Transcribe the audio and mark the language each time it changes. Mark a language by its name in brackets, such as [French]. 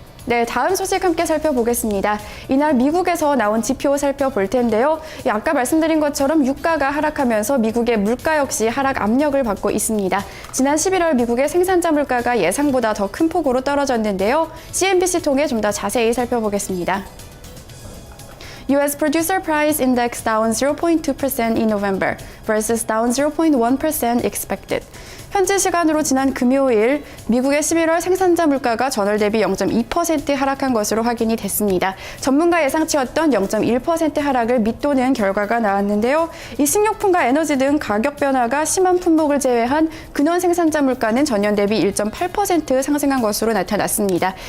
[Korean] 네, 다음 소식 함께 살펴보겠습니다. 이날 미국에서 나온 지표 살펴볼 텐데요. 아까 말씀드린 것처럼 유가가 하락하면서 미국의 물가 역시 하락 압력을 받고 있습니다. 지난 11월 미국의 생산자 물가가 예상보다 더 큰 폭으로 떨어졌는데요. CNBC 통해 좀 더 자세히 살펴보겠습니다. [English] U.S. Producer Price Index down 0.2% in November versus down 0.1% expected. [Korean] 현지 시간으로 지난 금요일 미국의 11월 생산자 물가가 전월 대비 0.2% 하락한 것으로 확인이 됐습니다. 전문가 예상치였던 0.1% 하락을 밑도는 결과가 나왔는데요. 이 식료품과 에너지 등 가격 변화가 심한 품목을 제외한 근원 생산자 물가는 전년 대비 1.8% 상승한 것으로 나타났습니다.